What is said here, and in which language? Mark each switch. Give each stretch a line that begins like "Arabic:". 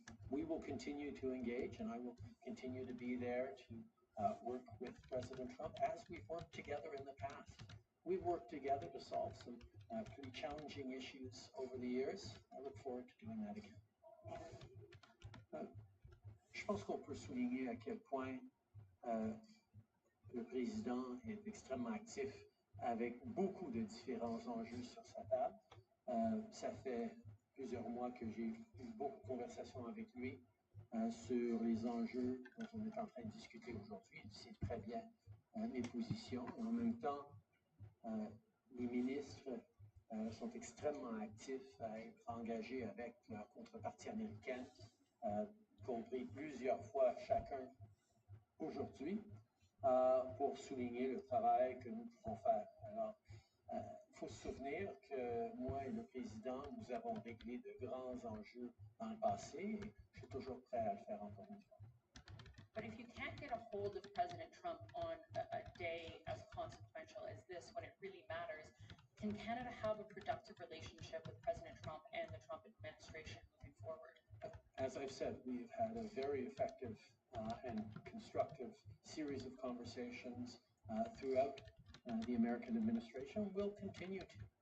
English: We will continue to engage, and I will continue to be there to work with President Trump as we've worked together in the past. We've worked together to solve some pretty challenging issues over the years. I look forward to doing that again.
French: Je pense qu'on peut souligner à quel point le président est extrêmement actif avec beaucoup de différents enjeux sur sa table. Ça fait plusieurs mois que j'ai eu beaucoup de conversations avec lui sur les enjeux dont on est en train de discuter aujourd'hui. Il sait très bien mes positions. Et en même temps, les ministres sont extrêmement actifs à être engagés avec leur contrepartie américaine, compris plusieurs fois chacun aujourd'hui, pour souligner le travail que nous pouvons faire. Alors, il faut se souvenir que moi et le président, nous avons réglé de grands enjeux dans le passé et je suis toujours prêt à le faire encore une fois.
English: But if you can't get a hold of President Trump on a day as consequential as this, when it really matters, can Canada have a productive relationship with President Trump and the Trump administration moving forward? As I've said, we've had a very effective and constructive series of conversations throughout the American administration. We'll continue to.